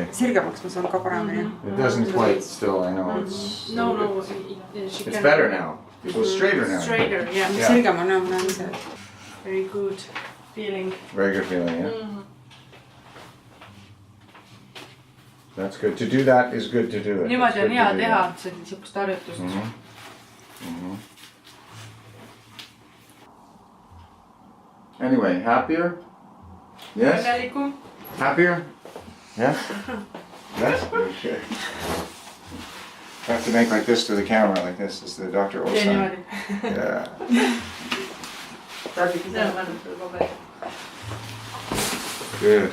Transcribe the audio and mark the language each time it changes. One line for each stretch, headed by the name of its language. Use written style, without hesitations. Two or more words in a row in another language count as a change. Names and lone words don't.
English: It doesn't quite still, I know it's... No, it's better now. It goes straighter now. Straighter, yeah. Very good feeling. Very good feeling, yeah. That's good. To do that is good to do it.
Estonian: Niimoodi on hea teha sellist harjutust.
English: Anyway, happier? Yes?
Estonian: Õnnelikum.
English: Happier? Yeah? Yes? Okay. I have to make like this to the camera, like this. This is the Dr. O sign. Yeah. Good.